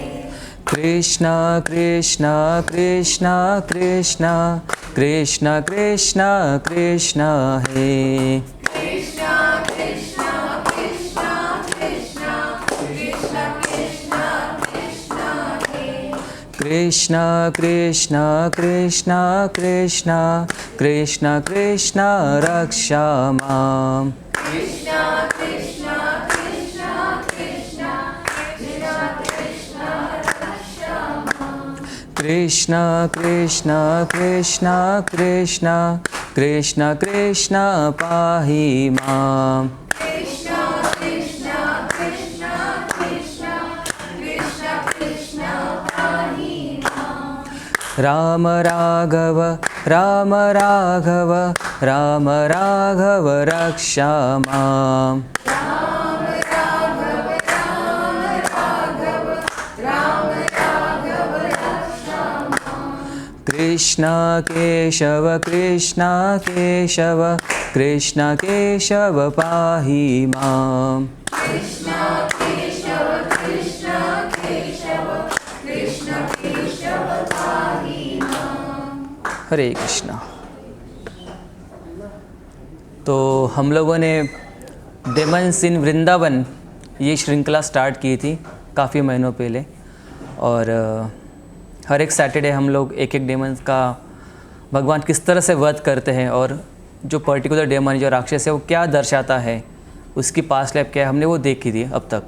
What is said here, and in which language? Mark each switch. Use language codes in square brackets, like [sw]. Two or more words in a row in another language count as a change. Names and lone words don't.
[sa] कृष्णा कृष्णा कृष्णा कृष्णा कृष्णा कृष्णा कृष्णा हे। कृष्णा कृष्णा कृष्णा कृष्णा कृष्णा कृष्णा कृष्णा हे। कृष्णा कृष्णा कृष्णा कृष्णा कृष्णा कृष्णा रक्षा माम। कृष्णा कृष्णा कृष्णा कृष्णा कृष्णा कृष्णा रक्षा माम। कृष्णा कृष्णा कृष्णा कृष्णा कृष्णा कृष्णा पाहि माम। कृष्णा कृष्णा कृष्णा कृष्णा कृष्णा कृष्णा पाहि माम। राम राघव राम राघव राम राघव रक्षा माम। राम राघव राम राघव राम राघव रक्षा माम। कृष्णा केशव कृष्णा केशव कृष्णा केशव पाहि माम। कृष्णा केशव कृष्णा केशव कृष्ण केशव पाहि माम। [hi] हरे कृष्णा। तो हम लोगों ने डेमन्स इन वृंदावन ये श्रृंखला स्टार्ट की थी काफ़ी महीनों पहले, और हर एक सैटरडे हम लोग एक एक डेमन्स का भगवान किस तरह से वध करते हैं और जो [en] particular demon [hi] जो राक्षस है वो क्या दर्शाता है, उसकी [en] past life [hi] क्या है, हमने वो देखी थी अब तक।